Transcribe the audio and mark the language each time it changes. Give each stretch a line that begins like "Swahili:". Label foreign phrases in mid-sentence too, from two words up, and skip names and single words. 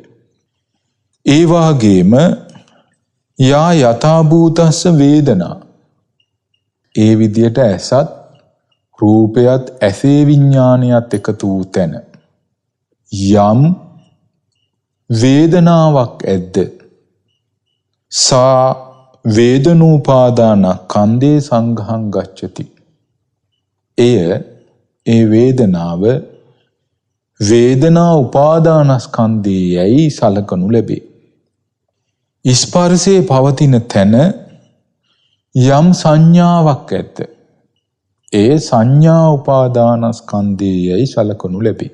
Sinhala: ඒ වාගේම
Pali: යා යථාභූතස්ස වේදනා
Sinhala: ඒ විදියට ඇසත් රූපයත් ඇසේ විඥානයත් එකතු වූ තැන යම් වේදනාවක් ඇද්ද
Pali: සා වේදනෝපාදානස්කන්ධේ සංඝං ගච්ඡති.
Sinhala: ඒ වේදනාව වේදනා උපාදානස්කන්ධයයි සලකනු ලැබේ. ස්පර්ශයේ පවතින තැන යම් සංඥාවක් ඇද්ද ඒ සංඥා උපාදානස්කන්ධයයි සලකනු ලැබේ.